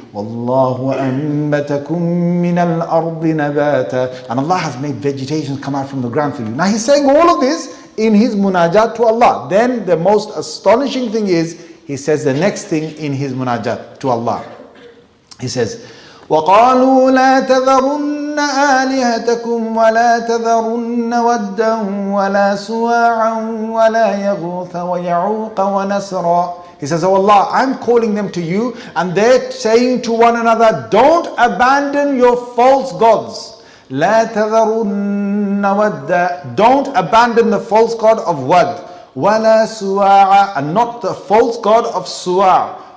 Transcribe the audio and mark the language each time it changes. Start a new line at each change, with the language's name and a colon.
Arabic: وَاللَّهُ أَنبَتَكُم مِّنَ الْأَرْضِ نَبَاتًا.
English: And Allah has made vegetation come out from the ground for you. Now He's saying all of this in His munajat to Allah. Then the most astonishing thing is, He says the next thing in His munajat to Allah. He says,
Arabic: وقالوا لا تذرن آلهتكم ولا تذرن ودا ولا سواعا ولا يغوث ويعوق ونسرا.
English: He says, oh Allah, I'm calling them to you, and they're saying to one another, don't abandon your false gods.
Arabic: لا تذرن ودا,
English: don't abandon the false god of Wad.
Arabic: ولا سواعا,
English: and not the false god of Suwa'.